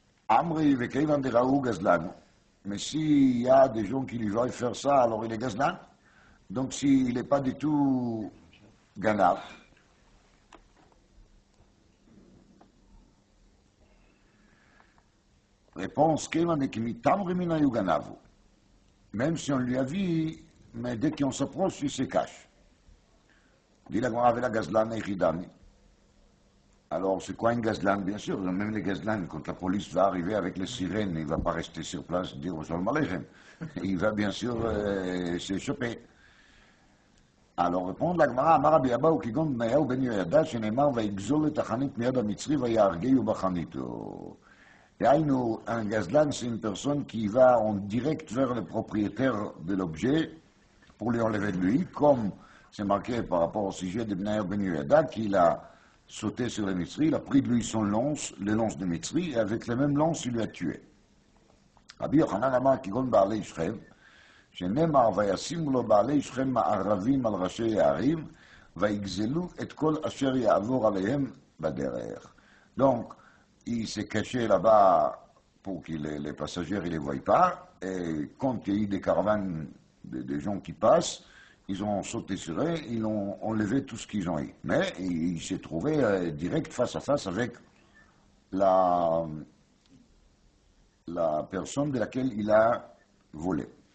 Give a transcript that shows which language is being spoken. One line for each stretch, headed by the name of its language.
Hebrew: Amri וכיוון דראו גזלן.
French: Mais s'il y a des gens qui lui veulent faire ça, alors il est gazlan. Donc s'il n'est pas du tout ganav, réponse
Hebrew: כיוון דכמיתם רמין היו גנבו.
French: Même si on lui a vu, mais dès qu'on s'approche, il se cache. Dit la Gemara avec la gazlan et Chidami. Alors, c'est quoi un gazlan? Bien sûr, même les gazlan, quand la police va arriver avec les sirènes, il ne va pas rester sur place et dire au Shalom Aleichem. Il va bien sûr s'échapper. Alors, répond la Gemara, Amar Rabbi Abba ou Kigon Bnayahu ben Yoyada,
Hebrew: שנאמר ויגזול את החנית מיד המצרי ויהרגהו בחניתו.
French: Un gazlan, c'est une personne qui va en direct vers le propriétaire de l'objet pour lui enlever de lui, comme c'est marqué par rapport au sujet de Bnaïr Ben Yoyada, qu'il a sauté sur le Mitzri, il a pris de lui son lance, le lance de Mitzri, et avec le même lance, il lui a tué. Rabbi Yochanan Amar Kigon Baalei Shrem,
Hebrew: שנאמר וישימו לו בעלי שכם מערבים על ראשי הערים, ויגזלו את כל אשר יעבור עליהם בדרך.
French: Donc, il s'est caché là-bas pour que les passagers ne les voient pas. Et quand il y a eu des caravanes de gens qui passent, ils ont sauté sur eux, ils ont enlevé tout ce qu'ils ont eu. Mais il s'est trouvé direct face à face avec la personne de laquelle il a volé.